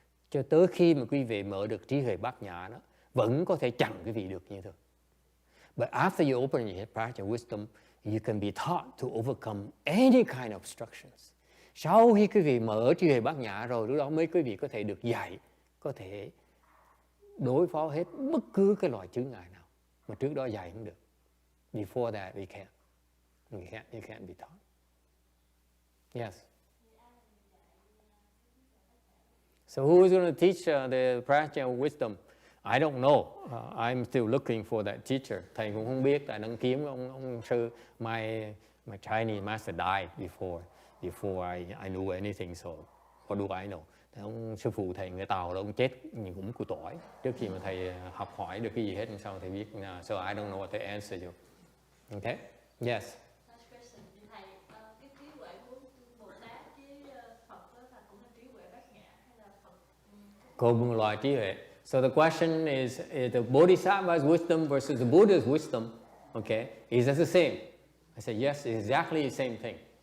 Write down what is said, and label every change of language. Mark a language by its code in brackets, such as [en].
[vi] Cho tới khi mà quý vị mở được trí huệ bát nhã đó, vẫn có thể chặn quý vị được như thường. [en] But after you open your practice wisdom, you can be taught to overcome any kind of obstructions. [vi] Sau khi quý vị mở trí huệ bát nhã rồi, lúc đó mới quý vị có thể được dạy, có thể đối phó hết bất cứ cái loại chướng ngại nào mà trước đó dạy không được. [en] Before that, we can't. You can't be taught. Yes. So who is going to teach the practice of wisdom? I don't know. I'm still looking for that teacher. [vi] Thầy cũng không biết, tại đang kiếm ông sư. [en] My Chinese master died before I knew anything, so what do I know? [vi] Ông sư phụ thầy người Tàu đó, ông chết nhưng cũng củ tỏi trước khi mà thầy học hỏi được cái gì hết, sao thầy biết. [en] So I don't know what to answer you. Okay? Yes. Last question, [vi] thầy, cái trí huệ của Bồ Tát với Phật đó là cũng là trí huệ bát nhã hay là Phật? Cùng một loại trí huệ. [en] So the question is the Bodhisattva's wisdom versus the Buddha's wisdom, okay, is that the same? I said yes, it's exactly the same thing.